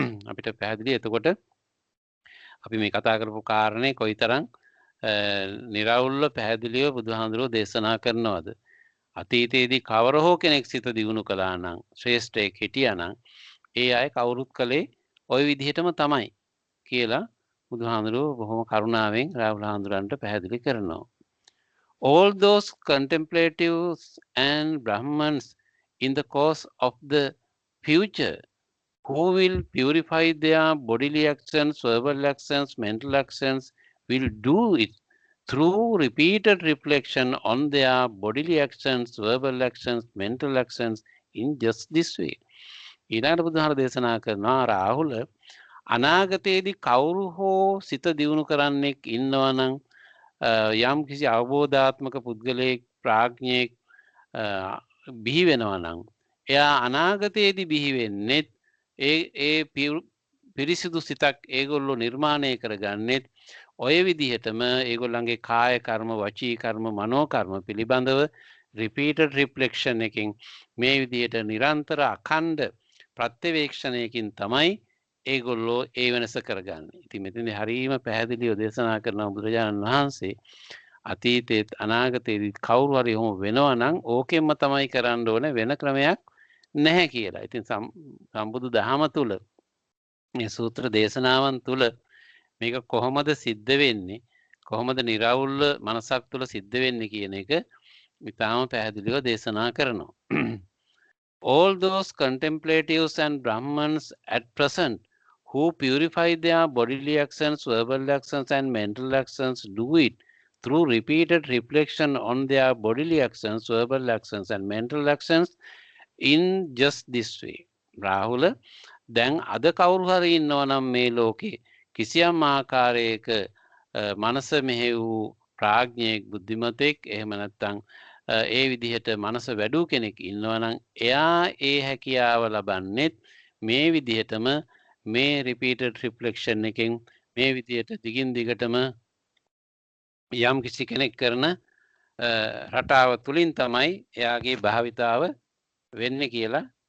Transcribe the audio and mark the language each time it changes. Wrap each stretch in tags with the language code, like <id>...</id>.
<si>අපිට පැහැදිලි එතකොට අපි මේ කතා කරපු කාරණේ කොයිතරම් නිර්වුල්ව පැහැදිලිව බුදුහාඳුරෝ දේශනා කරනවද? අතීතයේදී කවර හෝ කෙනෙක් සිත දියුණු කළා නම් ශ්‍රේෂ්ඨයෙක් හිටියා නම් ඒ අය කවුරුත් කලේ ওই විදිහටම තමයි කියලා බුදුහාඳුරෝ බොහොම කරුණාවෙන් රාහුල හඳුරන්ට පැහැදිලි කරනවා.</si> <en>All those contemplatives and Brahmans in the course of the future who will purify their bodily actions, verbal actions, mental actions, will do it through repeated reflection on their bodily actions, verbal actions, mental actions in just this way.</en> <si>ඊළඟට බුදුහාර දේශනා කරනවා රාහුල අනාගතයේදී කවුරු හෝ සිත දියුණු කරන්නෙක් ඉන්නවා නම් යම් කිසි අවබෝධාත්මක පුද්ගලයෙක් ප්‍රඥෙක් බිහි වෙනවා නම් එයා අනාගතයේදී බිහි වෙන්නේ ඒ පිරිසිදු සිතක් ඒගොල්ලෝ නිර්මාණය කරගන්නෙත් ඔය විදිහටම ඒගොල්ලන්ගේ කාය කර්ම වචී කර්ම මනෝ කර්ම පිළිබඳව</si> <en>repeated reflection</en> <si>එකකින් මේ විදිහට නිරන්තර අඛණ්ඩ ප්‍රත්‍යවේක්ෂණයකින් තමයි ඒගොල්ලෝ ඒ වෙනස කරගන්නේ. ඉතින් මෙතනදී හරීම පැහැදිලිව දේශනා කරන බුදුරජාණන් වහන්සේ අතීතයේත් අනාගතයේදී කවුරු හරි එහෙම වෙනවා නම් ඕකෙන්ම තමයි කරන්න ඕනේ වෙන ක්‍රමයක් නැහැ කියලා. ඉතින් සම්බුදු දහම තුල මේ සූත්‍ර දේශනාවන් තුල මේක කොහොමද සිද්ධ වෙන්නේ කොහොමද නිර්වුල්ව මනසක් තුල සිද්ධ වෙන්නේ කියන එක ඉතාම පැහැදිලිව දේශනා කරනවා.</si> <en>All those contemplatives and Brahmans at present who purify their bodily actions, verbal actions and mental actions do it through repeated reflection on their bodily actions, verbal actions and mental actions in just this way.</en> <si>Rahula දැන් අද කවුරු හරි ඉන්නවා නම් මේ ලෝකේ කිසියම් ආකාරයක මනස මෙහෙ වූ ප්‍රඥෙක් බුද්ධිමතෙක් එහෙම නැත්නම් ඒ විදිහට මනස වැඩූ කෙනෙක් ඉන්නවා නම් එයා ඒ හැකියාව ලබන්නේත් මේ විදිහටම මේ</si> <en>repeated reflection</en> <si>එකෙන් මේ විදිහට දිගින් දිගටම යම් කිසි කෙනෙක් කරන රටාව තුලින් තමයි එයාගේ භාවිතාව වෙන්නේ කියලා</si>